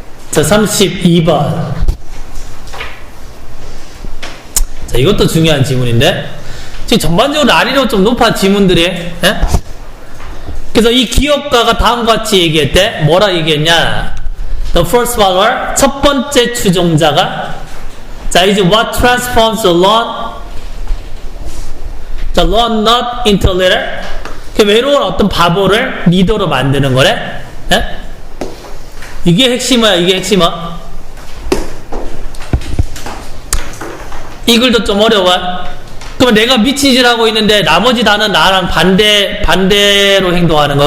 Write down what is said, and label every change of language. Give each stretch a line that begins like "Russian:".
Korean: 자, 32번. 자, 이것도 중요한 지문인데, 지금 전반적으로 난이도 좀 높아, 지문들이. 예? 그래서 이 기업가가 다음과 같이 얘기했대. 뭐라 얘기했냐?
English: The first follower,
Korean: 첫 번째 추종자가, 자, 이제
English: what transforms the lone nut into a leader?
Korean: 그 외로운 어떤 바보를 리더로 만드는 거래. 예? 이게 핵심이야, 이게 핵심이야. 이 글도 좀 어려워. 그러면 내가 미친 짓 하고 있는데 나머지 다는 나랑 반대로 행동하는 거.